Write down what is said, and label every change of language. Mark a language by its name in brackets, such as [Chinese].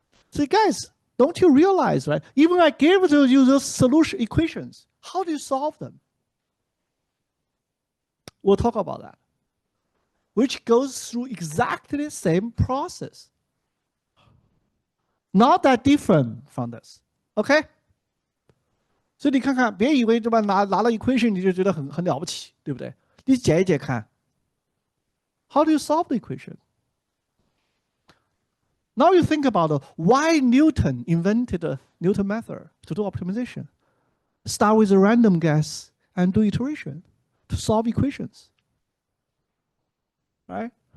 [English] So guys, don't you realize, right? Even I gave to you those solution equations, how do you solve them? We'll talk about that, which goes through exactly the same process. Not that different from this, okay? [Chinese] 所以你看看，别以为对吧，拿了 equation 你就觉得很了不起，对不对？你解一解看 [English] ，How do you solve the equation? Now you think about why Newton invented the Newton method to do optimization. Start with a random guess and do iteration to solve equations, right?